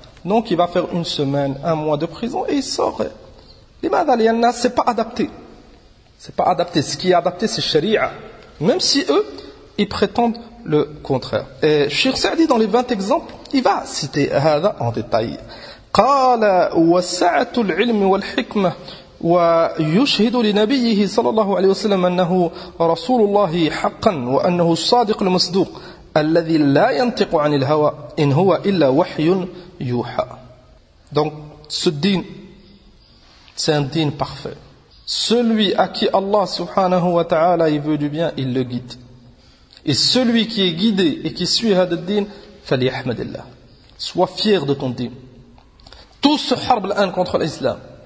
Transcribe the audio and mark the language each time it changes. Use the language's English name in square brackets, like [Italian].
[French] Donc il va faire une semaine, un mois de prison et il sort. C'est pas adapté. C'est pas adapté. Ce qui est adapté, c'est Sharia. Même si eux, ils prétendent le contraire. Et Cheikh Saadi, dans les 20 exemples, il va citer هذا en détail. [Arabic] قال وسعة العلم والحكمة ويشهد لنبيه صلى الله عليه وسلم أنه رسول الله حقا وأنه الصادق المصدوق الذي لا ينطق عن الهوى إن هو إلا وحي يوحى. [French] Donc, ce din, c'est un dîn parfait. Celui à qui Allah subhanahu wa ta'ala il veut du bien, il le guide. Et celui qui est guidé et qui suit hadd din, falyahmadillah. Sois fier de ton dîn. Tous se harbent l'un contre l'islam.